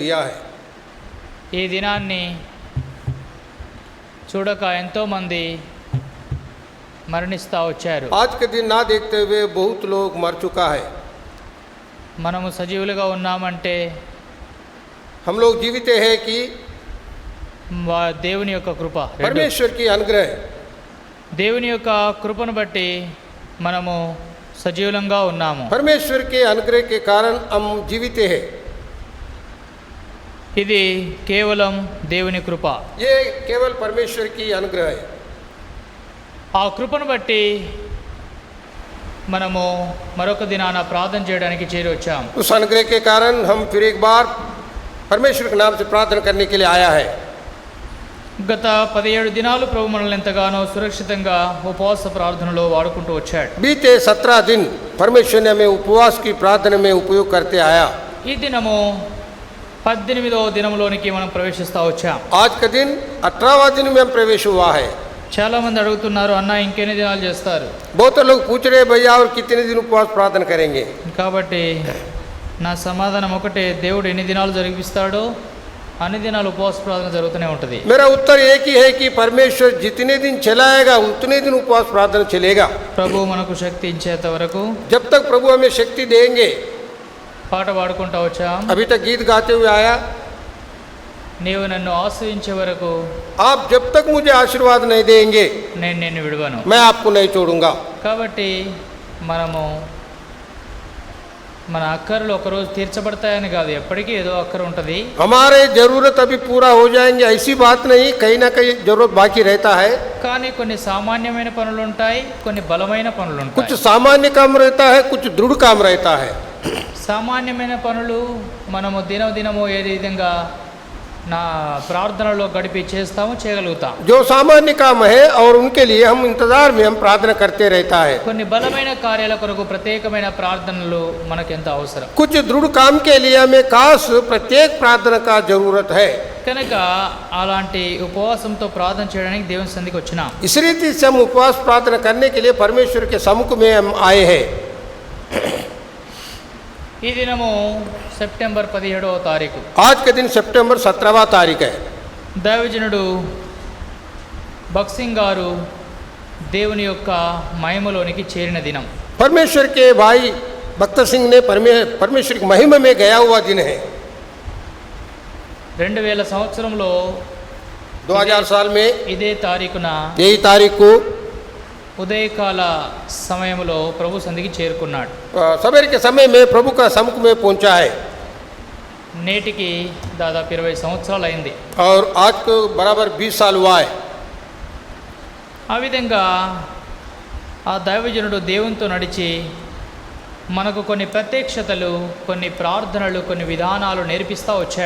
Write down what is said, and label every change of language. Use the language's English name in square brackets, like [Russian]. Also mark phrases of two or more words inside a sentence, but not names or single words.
[Hindi] दिया है। [Telugu] ఈ దినాన్ని చూడక ఎంతో మంది మరణిస్తూ వచ్చారు. [Hindi] आज के दिन ना देखते हुए बहुत लोग मर चुका है। [Telugu] మనము సజీవులుగా ఉన్నామంటే [Hindi] हम लोग जीवित है कि [Telugu] దేవుని యొక్క కృప, [Hindi] परमेश्वर की अनुग्रह। [Telugu] దేవుని యొక్క కృపను బట్టి మనము సజీవులంగా ఉన్నాము. [Hindi] परमेश्वर के अनुग्रह के कारण हम जीवित हैं। [Telugu] ఇది కేవలం దేవుని కృప. [Hindi] ये केवल परमेश्वर की अनुग्रह है। [Telugu] ఆ కృపను బట్టి మనము మరొక దినాన ప్రార్థన చేయడానికి చేరి వచ్చాము. [Hindi] उस अनुग्रह के कारण हम फिर एक बार परमेश्वर के नाम से प्रार्थना करने के लिए आया है। [Telugu] గత 17 దినాలు ప్రభు మనల్ని ఎంతగానో సురక్షితంగా ఉపవాస ప్రార్థనలో వాడుకుంటూ వచ్చాడు. [Hindi] बीते 17 दिन परमेश्वर ने हमें उपवास की प्रार्थना में उपयोग करते आया। [Telugu] ఈ దినము 18వ దినంలోనికి మనం ప్రవేశిస్తూ వచ్చాం. [Hindi] आज का दिन 18वां दिन में हम प्रवेश हुआ है। [Telugu] చాలా మంది అడుగుతున్నారు, అన్న ఇంకెన్ని దినాలు చేస్తారు? [Hindi] बहुत लोग पूछ रहे हैं भैया और कितने दिन उपवास प्रार्थना करेंगे। [Telugu] కాబట్టి నా సమాధానం ఒకటే, దేవుడు ఎన్ని దినాలు జరిగిస్తాడో అన్ని దినాలు ఉపవాస ప్రార్థన జరుగుతూనే ఉంటుంది. [Hindi] मेरा उत्तर एक ही है कि परमेश्वर जितने दिन चलाएगा उतने दिन उपवास प्रार्थना चलेगा। [Telugu] ప్రభు మనకు శక్తి ఇచ్చేంత వరకు [Hindi] जब तक प्रभु हमें शक्ति देंगे। [Telugu] పాట పాడుకుంటూ వచ్చాం. [Hindi] अभी तक गीत गाते हुए आया, [Telugu] నీవు నన్ను ఆశ్రయించే వరకు [Hindi] आप जब तक मुझे आशीर्वाद नहीं देंगे [Telugu] నేను నిన్ను విడువను. [Hindi] मैं आपको नहीं छोड़ूंगा। [Telugu] కాబట్టి మనము మన అక్కర్లు ఒకరోజు తీర్చబడతాయని కాదు, ఎప్పటికీ ఏదో అక్కర ఉంటుంది. [Hindi] हमारे जरूरत अभी पूरा हो जाएंगे ऐसी बात नहीं, कहीं ना कहीं जरूरत बाकी रहता है। [Telugu] కానీ కొన్ని సామాన్యమైన పనులు ఉంటాయి, కొన్ని బలమైన పనులు ఉంటాయి. [Hindi] कुछ सामान्य काम रहता है, कुछ दृढ़ काम रहता है। [Telugu] సామాన్యమైన పనులు మనము దినము ఏ విధంగా నా ప్రార్థనలో గడిపి చేస్తాము, చేయగలుగుతాం. [Hindi] जो सामान्य काम है और उनके लिए हम इंतजार में हम प्रार्थना करते रहता है। [Telugu] కొన్ని బలమైన కార్యాల కొరకు ప్రత్యేకమైన ప్రార్థనలు మనకెంత అవసరం. [Hindi] कुछ दृढ़ काम के लिए हमें खास प्रत्येक प्रार्थना का जरूरत है। [Telugu] కనుక అలాంటి ఉపవాసంతో ప్రార్థన చేయడానికి దేవుని సన్నిధికి వచ్చినాం. [Hindi] इस रीति से हम उपवास प्रार्थना करने के लिए परमेश्वर के सम्मुख में हम आए हैं। [Telugu] ఈ దినము సెప్టెంబర్ 17వ తారీఖు. [Hindi] आज के दिन सितंबर 17वां तारीख है। [Telugu] దైవజనుడు బక్సింగ్ గారు దేవుని యొక్క మహిమలోనికి చేరిన దినం. [Hindi] परमेश्वर के भाई भक्त सिंह ने परमेश्वर की महिमा में गया हुआ दिन है। [Telugu] 2000 సంవత్సరంలో [Hindi] 2000 साल में [Telugu] ఇదే తారీఖున [Hindi] यही तारीख को [Telugu] ఉదయకాల సమయంలో ప్రభు సన్నిధికి చేరుకున్నాడు. [Hindi] सवेरे के समय में प्रभु का सम्मुख में पहुंचा है। [Telugu] నేటికి దాదాపు 20 సంవత్సరాలు అయింది. [Hindi] और आज को बराबर 20 साल हुआ है। [Telugu] ఆ విధంగా ఆ దైవజనుడు దేవునితో నడిచి మనకు కొన్ని ప్రత్యక్షతలు, కొన్ని ప్రార్థనలు, కొన్ని విధానాలు నేర్పిస్తూ వచ్చాడు.